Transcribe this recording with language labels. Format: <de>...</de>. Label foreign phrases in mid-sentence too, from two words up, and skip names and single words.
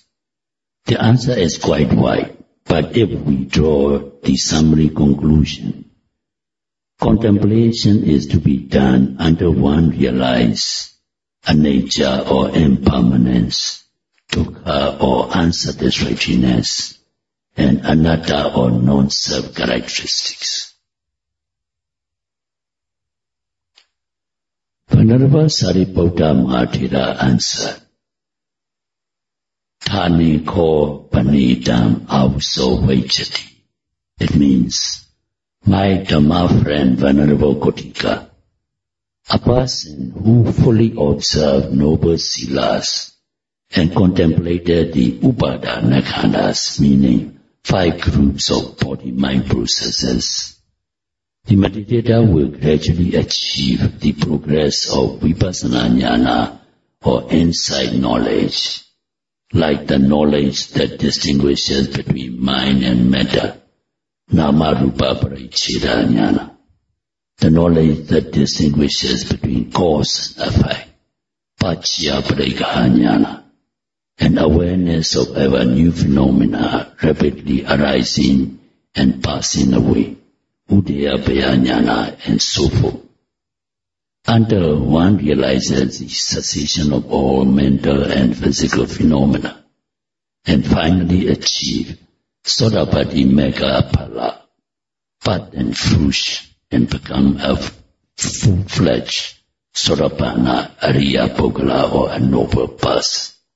<en>The answer is quite wide, but if we draw the summary conclusion, contemplation is to be done until one realizes anicca or impermanence, dukkha or unsatisfactoriness, and anatta or non-self characteristics.</en> <pi>Venerable Sariputta Mahathera answered, Thani ko panidam avso vajati.</pi> <en>It means, my Dhamma friend Venerable Kotika, a person who fully observed noble silas and contemplated the</en> <pi>upadana khandas,</pi> <en>meaning 5 groups of body-mind processes, the meditator will gradually achieve the progress of</en> <pi>vipassana jnana</pi> <en>or insight knowledge, like the knowledge that distinguishes between mind and matter,</en> <pi>nama rupa pariccheda jnana,</pi> <en>the knowledge that distinguishes between cause and effect,</en> <pi>paccaya parikkaha jnana,</pi> <en>and awareness of ever new phenomena rapidly arising and passing away,</en> <pi>udayabhaya jnana,</pi> <en>and so forth, until one realizes the cessation of all mental and physical phenomena, and finally achieve</en> <pi>Sodapati Mega Phala,</pi> <en>path and fruition, and become a full-fledged</en> <pi>Sodapanna Ariya Puggala,</pi> <en>or a noble person.</en>